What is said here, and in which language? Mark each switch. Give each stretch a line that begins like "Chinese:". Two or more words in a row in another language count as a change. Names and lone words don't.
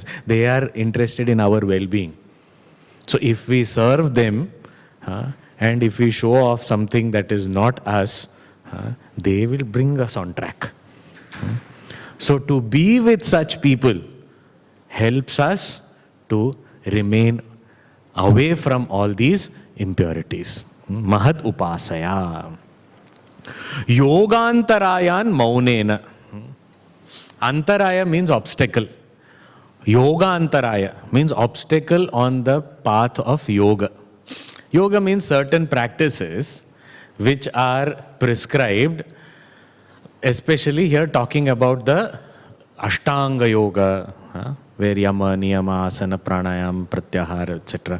English: They are interested in our well-being. So if we serve them, and if we show off something that is not us, they will bring us on track. So to be with such people helps us to remain away from all these impurities.
Sanskrit: Mahad upasaya. Yogantarayan maunena.
English: Antaraya means obstacle.
Sanskrit: Yoga antaraya
English: means obstacle on the path of yoga. Yoga means certain practices which are prescribed, especially here talking about the Ashtanga Yoga, where
Sanskrit: Yama, Niyama, Asana, Pranayam, Pratyahara,
English: etc.